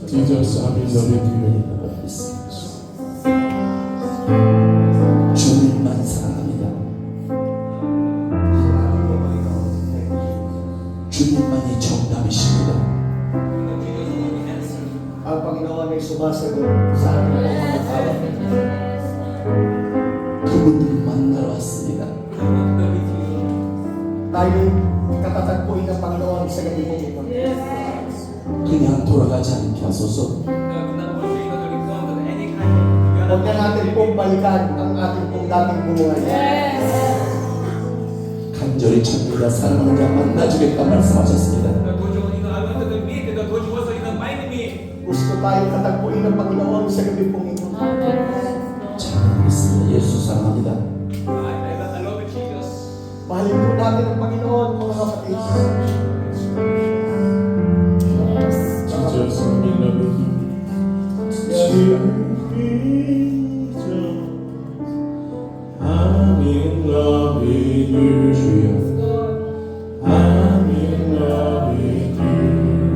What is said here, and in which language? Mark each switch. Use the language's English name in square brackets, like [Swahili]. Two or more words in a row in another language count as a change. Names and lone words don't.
[English] Jesus, I'm in love with you. [Korean] 주님만 사랑합니다. 주님만이 정답이십니다. [Filipino] Ang Panginoon ay sumasagot sa ating mga tawag. [Korean] 그분을 만나러 왔습니다. [Filipino] Tayo katatagpuin ng Panginoon sa gabi po ito. [Korean] 그냥 돌아가지 않게 하소서. [Filipino] Huwag na natin pong balikan ang ating pong dating buhay. [Korean] 간절히 찾는다 사랑하는 자 만나주겠다 말씀하셨습니다. [Filipino] Gusto tayo katagpuin ng Panginoon sa gabi pong ito. [Korean] 잘하겠습니다. 예수 사랑합니다. [Filipino] Mahalin po natin ang Panginoon, mga kapatid. [English] Jesus, I'm in love with you. I'm in love with you. I'm in love with you.